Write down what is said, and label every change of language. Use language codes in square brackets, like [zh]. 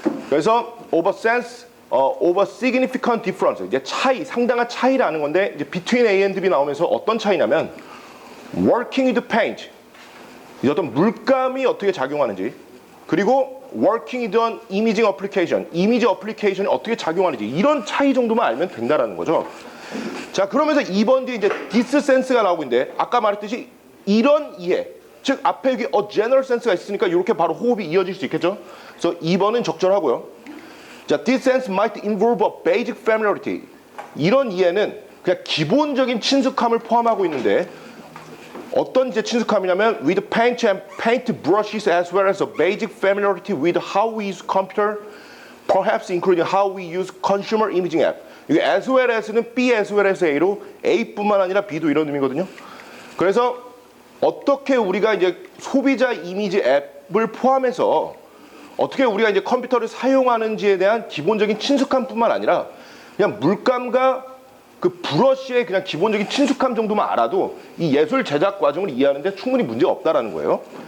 [ko] 그래서 [en] of a sense of a significant difference, [ko] 이제 차이, 상당한 차이라는 건데, 이제 [en] between A and B [ko] 나오면서 어떤 차이냐면 [en] working with paint, [ko] 이제 어떤 물감이 어떻게 작용하는지, 그리고 [en] working with an imaging application, [ko] 이미지 어플리케이션이 어떻게 작용하는지, 이런 차이 정도만 알면 된다라는 거죠. 자, 그러면서 2번 뒤에 이제 this sense가 나오고 있는데, 아까 말했듯이 이런 이해, 즉 앞에 여기 [en] a general sense [ko] 가 있으니까 이렇게 바로 호흡이 이어질 수 있겠죠. 그래서 2번은 적절하고요. [en] 자, this sense might involve a basic familiarity, [ko] 이런 이해는 그냥 기본적인 친숙함을 포함하고 있는데, 어떤 이제 친숙함이냐면 [en] with paint and paint brushes as well as a basic familiarity with how we use computer, perhaps including how we use consumer imaging app. [ko] 이게 as well as는 [en] B as well as A [ko] 로 A뿐만 아니라 B도 이런 의미거든요. 그래서 어떻게 우리가 이제 소비자 이미지 앱을 포함해서 어떻게 우리가 이제 컴퓨터를 사용하는지에 대한 기본적인 친숙함뿐만 아니라 그냥 물감과 그 브러쉬의 그냥 기본적인 친숙함 정도만 알아도 이 예술 제작 과정을 이해하는데 충분히 문제가 없다라는 거예요.